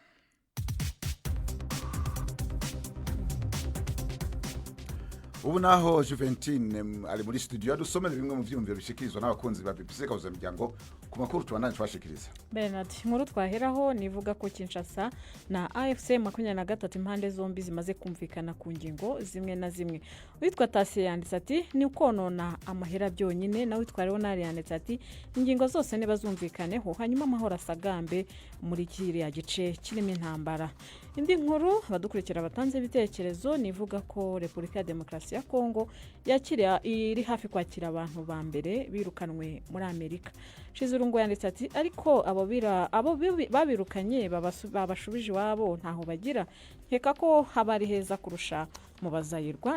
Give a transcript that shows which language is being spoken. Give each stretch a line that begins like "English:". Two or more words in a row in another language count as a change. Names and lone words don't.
Rundi: Ubu naho Juventine ari muri studio dusomera bimwe mu vyumviro bishikirizwa n'abakunzi ba BBC Gahuza Miryango ku makuru tubandanye twashikiriza. Bernard, inkuru twaheraho nivuga ko Kinshasa na AFC 23 impande zombi zimaze kumvikana ku ngingo zimwe na zimwe. Witwa Tase yanditse ati ni ukonona amahera byonyine, na witwa Leonard yanditse ati ingingo zose ne bazumvikaneho hanyuma amahoro asagambe muri kiriya gice kirimo intambara.
Kinyarwanda: Indi nkuru badukurikira batanze ibitekerezo nivuga ko Republika ya Demokarasi ya Kongo yakiriye iri hafi kwakira abantu ba mbere birukanwe muri Amerika. Shizurungu yanditse ati ariko abo babirukanye babashubije iwabo ntaho bagira, nkeka ko habari heza kurusha mu bazayirwa.